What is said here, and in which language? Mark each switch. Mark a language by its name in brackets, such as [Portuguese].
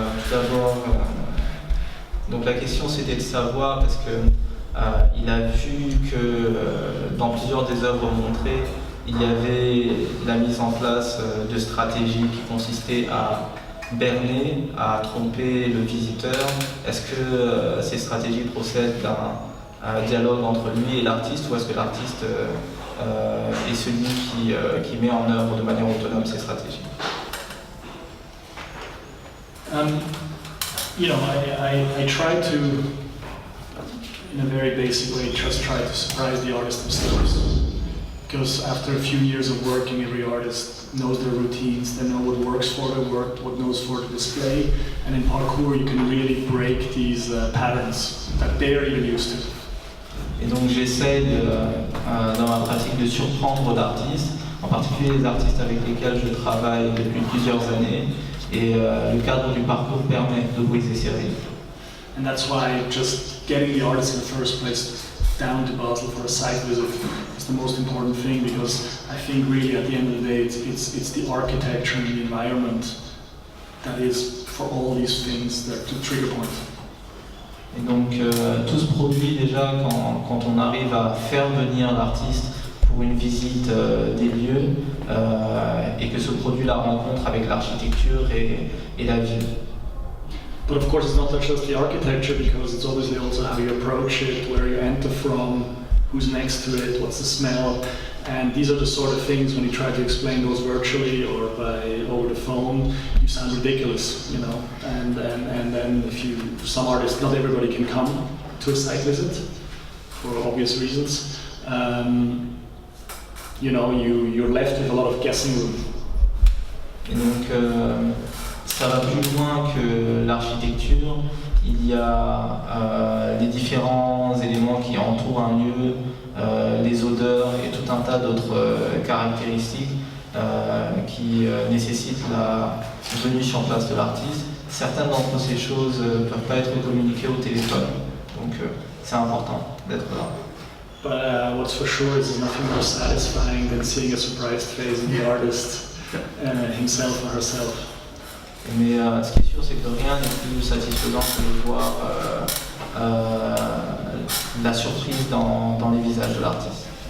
[French] D'abord, donc la question c'était de savoir, parce que il a vu que dans plusieurs des œuvres montrées, il y avait la mise en place de stratégies qui consistaient à berner, à tromper le visiteur. Est-ce que ces stratégies procèdent d'un dialogue entre lui et l'artiste, ou est-ce que l'artiste est celui qui met en œuvre de manière autonome ces stratégies? [English] I try to, in a very basic way, just try to surprise the artists themselves. Because after a few years of working, every artist knows their routines, they know what works for their work, what knows for the display. And in parkour, you can really break these patterns that they're even used to. [French] Et donc j'essaie dans ma pratique de surprendre l'artiste, en particulier les artistes avec lesquels je travaille depuis plusieurs années, et le cadre du parcours permet de briser ces rythmes. [English] And that's why just getting the artists in the first place down to Basel for a site visit is the most important thing, because I think really at the end of the day it's the architecture and the environment that is for all these things the trigger point. [French] Et donc tout se produit déjà quand on arrive à faire venir l'artiste pour une visite des lieux et que se produit la rencontre avec l'architecture et la ville. [English] But of course it's not just the architecture, because it's obviously also how you approach it, where you enter from, who's next to it, what's the smell. And these are the sort of things when you try to explain those virtually or over the phone, you sound ridiculous, you know. And then some artists, not everybody can come to a site visit for obvious reasons. You know, you're left with a lot of guessing room. [French] Et donc, ça va plus loin que l'architecture. Il y a les différents éléments qui entourent un lieu, les odeurs et tout un tas d'autres caractéristiques qui nécessitent la venue sur place de l'artiste. Certaines d'entre ces choses ne peuvent pas être communiquées au téléphone, donc c'est important d'être là. [English] But what's for sure is there's nothing more satisfying than seeing a surprised face in the artist himself or herself. [French] Mais ce qui est sûr, c'est que rien n'est plus satisfaisant que de voir la surprise dans les visages de l'artiste.